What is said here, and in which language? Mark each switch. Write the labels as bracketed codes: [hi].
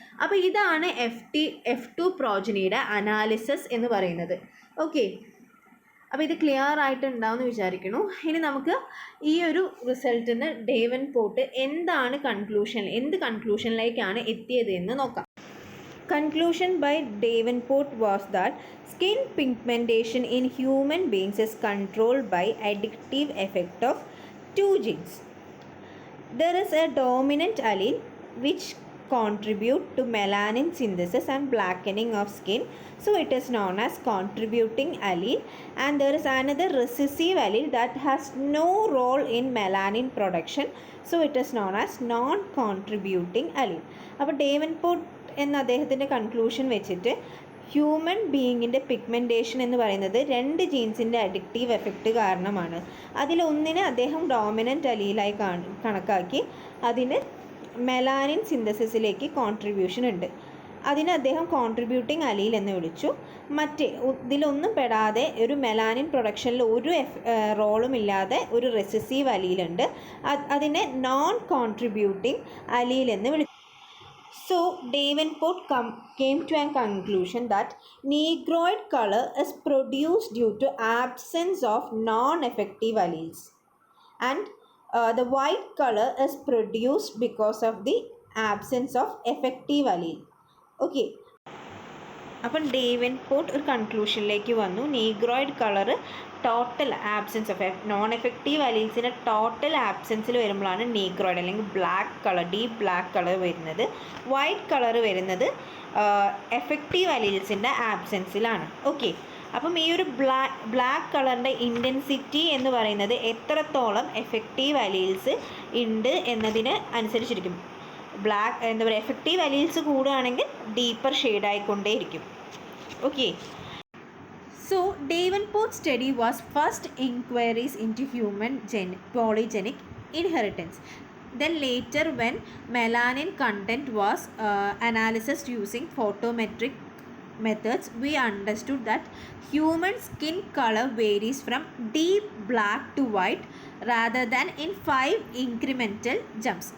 [ml] അപ്പോൾ ഇതാണ് F2 പ്രോജനിയുടെ analysis എന്ന് പറയുന്നത്. ഓക്കെ, അപ്പോൾ ഇത് ക്ലിയർ ആയിട്ടുണ്ടാവുമെന്ന് വിചാരിക്കുന്നു. ഇനി നമുക്ക് ഈ ഒരു റിസൾട്ടിൽ നിന്ന് ഡേവൻപോർട്ട് എന്ത് കൺക്ലൂഷനിലേക്കാണ് എത്തിയത് എന്ന് നോക്കാം. [en] Conclusion by Davenport was that skin pigmentation in human beings is controlled by additive effect of 2 genes. There is a dominant allele which contribute to melanin synthesis and blackening of skin, so it is known as contributing allele, and there is another recessive allele that has no role in melanin production, so it is known as non-contributing allele. [ml] അപ്പോൾ ഡേവൻപോർട്ട് എന്ന അദ്ദേഹത്തിൻ്റെ conclusion വെച്ചിട്ട് human ബീയിങ്ങിൻ്റെ pigmentation എന്ന് പറയുന്നത് 2 ജീൻസിൻ്റെ addictive effect കാരണമാണ്. അതിലൊന്നിനെ അദ്ദേഹം dominant അലീലായി കണക്കാക്കി. അതിന് മെലാനിൻ സിന്തസിസിലേക്ക് കോൺട്രിബ്യൂഷൻ ഉണ്ട്. അതിന് അദ്ദേഹം കോൺട്രിബ്യൂട്ടിംഗ് അലീൽ എന്ന് വിളിച്ചു. ഇതിലൊന്നും പെടാതെ ഒരു മെലാനിൻ പ്രൊഡക്ഷനിൽ ഒരു റോളും ഇല്ലാതെ ഒരു റെസസീവ് അലീലുണ്ട്. അതിനെ നോൺ കോൺട്രിബ്യൂട്ടിംഗ് അലീൽ എന്ന് വിളിച്ചു. [en] So Davenport came to a conclusion that negroid color is produced due to absence of non-effective alleles, and the white color is produced because of the absence of effective allele. [ml] Okay, അപ്പം ഡേവൻപോർട്ട് ഒരു കൺക്ലൂഷനിലേക്ക് വന്നു. Negroid colour [en] total absence of non effective അലീൽസിൻ്റെ [ml] total ആബ്സെൻസിൽ വരുമ്പോഴാണ് Negroid അല്ലെങ്കിൽ black colour, deep black colour വരുന്നത്. White colour വരുന്നത് effective അലീൽസിൻ്റെ ആബ്സെൻസിലാണ്. Okay, അപ്പം ഈ ഒരു ബ്ലാക്ക് കളറിൻ്റെ ഇൻറ്റൻസിറ്റി എന്ന് പറയുന്നത് എത്രത്തോളം എഫക്റ്റീവ് അലീൽസ് ഉണ്ട് എന്നതിന് അനുസരിച്ചിരിക്കും. എന്താ പറയുക, effective alleles കൂടുകയാണെങ്കിൽ deeper ഷെയ്ഡായിക്കൊണ്ടേയിരിക്കും. Okay. [en] So, Davenport study was first inquiries into human polygenic inheritance. Then later, when melanin content was analyzed using photometric methods, we understood that human skin color varies from deep black to white rather than in 5 incremental jumps.